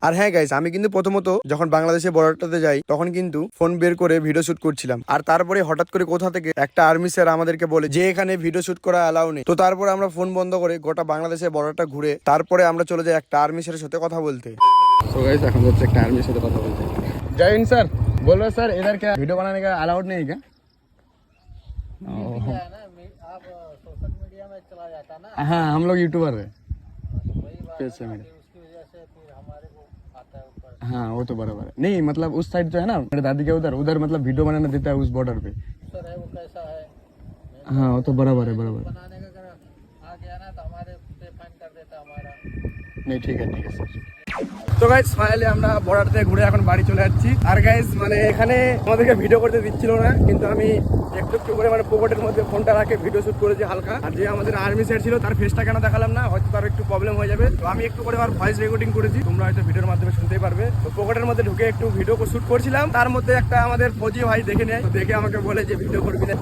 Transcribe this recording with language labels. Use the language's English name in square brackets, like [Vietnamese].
[Bangla] আর হ্যাঁ গাইস, আমি কিন্তু প্রথমত যখন বাংলাদেশের বর্ডারটাতে যাই তখন কিন্তু ফোন বের করে ভিডিও শুট করছিলাম। আর তারপরে হঠাৎ করে কোথা থেকে একটা আর্মি স্যার আমাদেরকে বলে যে এখানে ভিডিও শুট করা এলাও নেই। তো তারপরে আমরা ফোন বন্ধ করে গোটা বাংলাদেশের বর্ডারটা ঘুরে তারপরে আমরা চলে যাই একটা আর্মি স্যারের সাথে কথা বলতে। সো গাইস, এখন হচ্ছে একটা আর্মির সাথে কথা বলতে। [Hindi] जय हिंद सर। बोल रहे सर, इधर क्या वीडियो बनाने का अलाउड नहीं है क्या? आप सोशल मीडिया में चला जाता ना, हाँ, हम लोग यूट्यूबर है। तो वही बात है उसकी कि उसकी वजह से फिर हमारे को आता है ऊपर। हाँ, वो तो बराबर है। नहीं मतलब उस साइड जो है ना मेरे दादी के उधर मतलब वीडियो बनाने देता है उस बॉर्डर पे। सर है वो कैसा है हाँ, वो तो बराबर है, बराबर। बनाने का अगर आ गया ना तो हमारे पे फाइन कर देता हमारा। नहीं ठीक है सर। [Bangla] তো গাইস, ফাইনালি আমরা বর্ডার থেকে ঘুরে এখন বাড়ি চলে যাচ্ছি। আর গাইস, মানে এখানে আমাদেরকে ভিডিও করতে দিচ্ছিল না, কিন্তু আমি একটু একটু করে মানে পকেটের মধ্যে ফোনটা রাখে ভিডিও শুট করেছি হালকা। আর যে আমাদের আর্মি স্যার ছিল তার ফেসটা কেন দেখালাম না, হয়তো তার একটু প্রবলেম হয়ে যাবে। তো আমি একটু করে আর ভয়েস রেকর্ডিং করেছি, তোমরা হয়তো ভিডিওর মাধ্যমে শুনতেই পারবে। তো পকেটের মধ্যে ঢুকে একটু ভিডিও শুট করছিলাম, তার মধ্যে একটা আমাদের ফৌজি ভাই দেখে নেয়। তো দেখে আমাকে বলে যে ভিডিও করবি না।